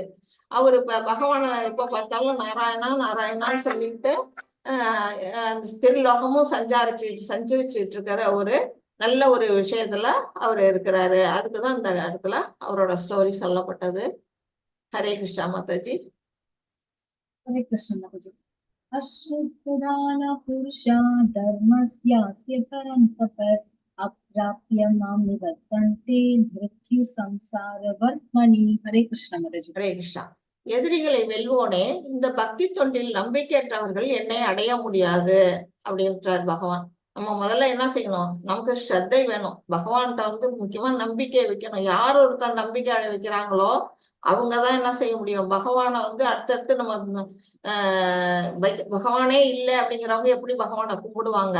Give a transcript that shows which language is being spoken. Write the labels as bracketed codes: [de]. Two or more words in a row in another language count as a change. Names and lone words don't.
[ta] அவரு இப்ப பகவானை எப்ப பார்த்தாலும் நாராயணா நாராயணான்னு சொல்லிட்டு அந்த திருலோகமும் சஞ்சரிச்சுட்டு இருக்கிற ஒரு நல்ல ஒரு விஷயத்துல அவர் இருக்கிறாரு. அதுக்குதான் இந்த இடத்துல அவரோட ஸ்டோரி சொல்லப்பட்டது. ஹரே கிருஷ்ணா மாதாஜி. ஹரே கிருஷ்ண மாதாஜி। [sa] अश्रद्धदान पुरुषा धर्मस्यास्य परं तप अप्राप्य मां निवर्तन्ते मृत्यु संसार वर्त्मनि। [ta] ஹரே கிருஷ்ண மாதாஜி। ஹரே கிருஷ்ணா. எதிரிகளை வெல்வோனே, இந்த பக்தி தொண்டில் நம்பிக்கையற்றவர்கள் என்னை அடைய முடியாது அப்படின்றார் பகவான். நம்ம முதல்ல என்ன செய்யணும், நமக்கு ஸ்ரத்தை வேணும். பகவான்கிட்ட வந்து முக்கியமா நம்பிக்கை வைக்கணும். யார் ஒருத்தர் நம்பிக்கை வைக்கிறாங்களோ அவங்கதான் என்ன செய்ய முடியும், பகவானை வந்து அடுத்தடுத்து நம்ம பகவானே இல்லை அப்படிங்கிறவங்க எப்படி பகவானை கும்பிடுவாங்க.